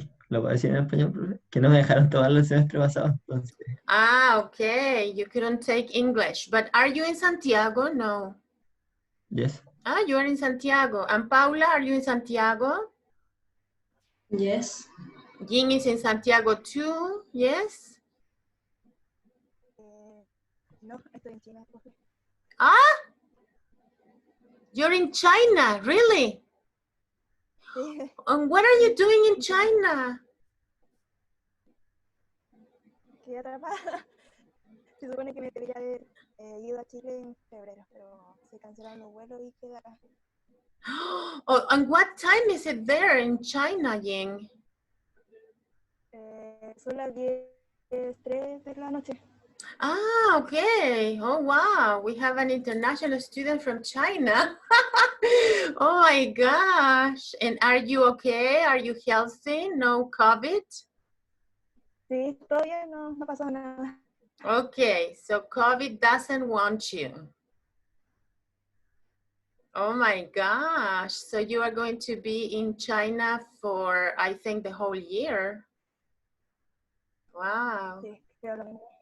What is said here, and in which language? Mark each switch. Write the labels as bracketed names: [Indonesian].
[Spanish] Lo puedo decir en español, profe, que no me dejaron tomarlo el semestre pasado, entonces. [English] Ah, okay, you couldn't take English, but are you in Santiago? No. Yes. Ah, you are in Santiago. And Paula, are you in Santiago? Yes. Jing is in Santiago too, yes? [Spanish] No, estoy en China, profe. [English] Ah, you're in China, really? [Spanish] Sí. [English] And what are you doing in China? [Spanish] Quedé atrapada. Se supone que me debería haber ido a Chile en febrero, pero se cancelaron los vuelos y quedé acá. [English] Oh, and what time is it there in China, Ying? [Spanish] Son las 10:03 de la noche. [English] Ah, okay. Oh, wow. We have an international student from China. Oh my gosh. And are you okay? Are you healthy? No COVID? [Spanish] Sí, todavía no ha pasado nada. [English] Okay, so COVID doesn't want you. Oh my gosh. So you are going to be in China for, I think, the whole year. Wow. [Spanish] Sí, creo lo mismo.